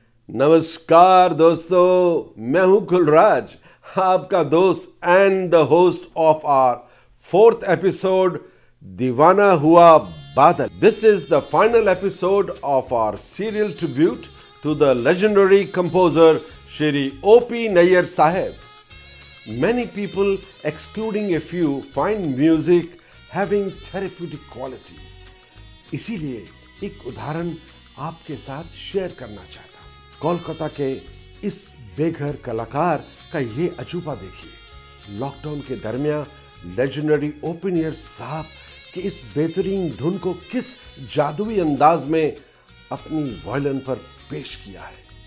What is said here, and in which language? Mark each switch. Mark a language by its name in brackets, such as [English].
[Hindi] नमस्कार दोस्तों, मैं हूं कुलराज, आपका दोस्त [English] And the host of our fourth episode Deewana Hua Badal. This is the final episode of our serial tribute to the legendary composer Shri O.P. Nayyar Saheb. Many people, excluding a few, find music having therapeutic qualities. [Hindi] इसीलिए एक उदाहरण आपके साथ share करना चाहता हूँ. कोलकाता के इस बेघर कलाकार का ये अजूबा देखिए. लॉकडाउन के दरमियान लेजेंडरी ओपी नैयर साहब की इस बेहतरीन धुन को किस जादुई अंदाज में अपनी वायलिन पर पेश किया है.